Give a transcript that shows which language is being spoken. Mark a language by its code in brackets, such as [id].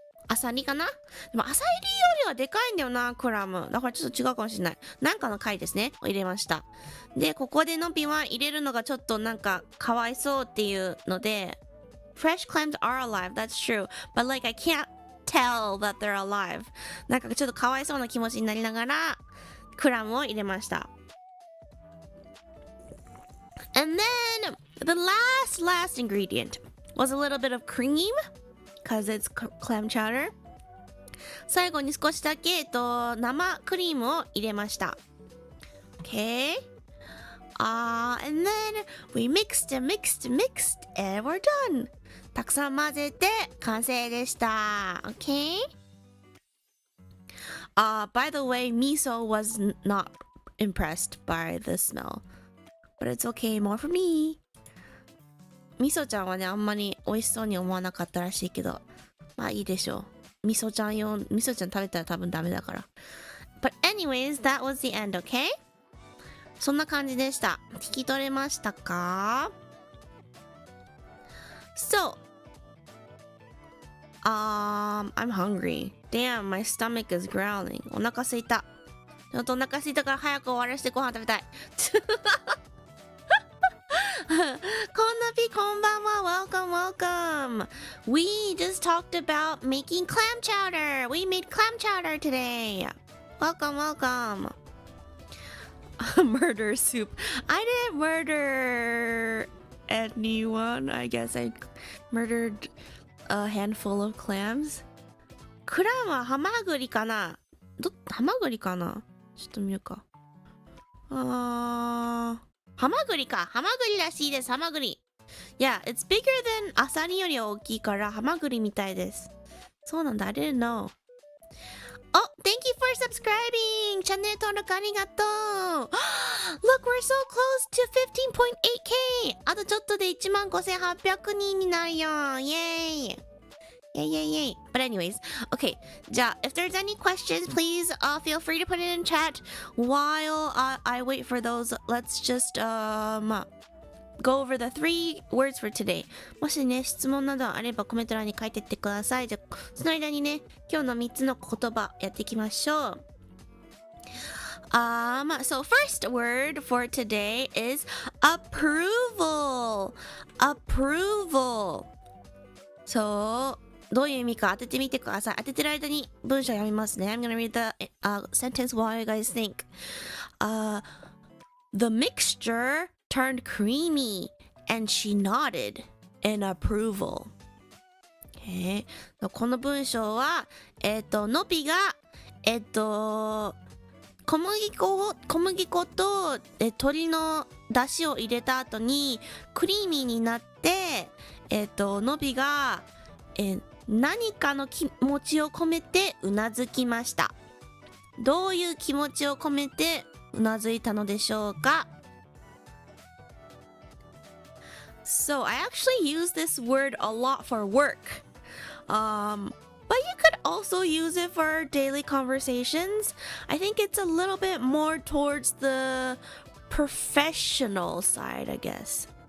[ja] アサリかな？でもアサリよりはでかいんだよな、クラム。だからちょっと違うかもしれない。なんかの貝ですね。を入れました。で、ここでのびは入れるのがちょっとなんかかわいそうっていうので、 [en] Fresh clams are alive, that's true. But like I can't tell that they're alive. [ja] なんかちょっとかわいそうな気持ちになりながらクラムを入れました。 [en] And then the last ingredient was a little bit of cream because it's clam chowder. [ja] 最後に少しだけ生クリームを入れました。 [en] Okay. And then we mixed and we're done. [ja] たくさん混ぜて完成でした。 [en] Okay? By the way, Miso was not impressed by the smell. But it's okay, more for me. [ja] ミソちゃんはね、あんまり美味しそうに思わなかったらしいけど、まあいいでしょう。ミソちゃん食べたら多分ダメだから。 [en] But anyways, that was the end, okay? [ja] そんな感じでした。聞き取れましたか？ [en] So, I'm hungry. Damn, my stomach is growling. [ja] お腹すいた。ちょっとお腹すいたから早く終わらせてご飯食べたい。こんなぴこんばんは。 [en] Welcome. We just talked about making clam chowder. We made clam chowder today. Welcome. Murder soup. I didn't murder anyone. I guess I murdered a handful of clams. [ja] クラムはハマグリかな？ハマグリかな？ちょっと見るか。ハマグリか。ハマグリらしいです。ハマグリ。 [en] Yeah, it's bigger than [ja] アサリより大きいからハマグリみたいです。そうなんだ。 [en] I didn't know. Oh, thank you for subscribing! [ja] チャンネル登録ありがとう [en] Look, we're so close to 15.8k! [ja] あとちょっとで15,800人になるよイエーイ [en] Yay. But anyways, okay. じゃあ、if there's any questions, please feel free to put it in chat while I wait for those. Let's just go over the 3 words for today. [ja] もしね、質問などあればコメント欄に書いてってください。じゃあ、その間にね、今日の3つの言葉やっていきましょう。 [en] So first word for today is approval. Approval. [ja] そう。どういう意味か当ててみてください。当ててる間に文章読みますね。 [en] I'm gonna read the sentence while you guys think. The mixture turned creamy and she nodded in approval. [ja] この文章は、のびが、小麦粉と鶏の出汁を入れた後にクリーミーになって、のびが、何かの気持ちを込めてうなずきました。どういう気持ちを込めてうなずいたのでしょうか？ [en] So I actually use this word a lot for work. But you could also use it for daily conversations. I think it's a little bit more towards the professional side, I guess.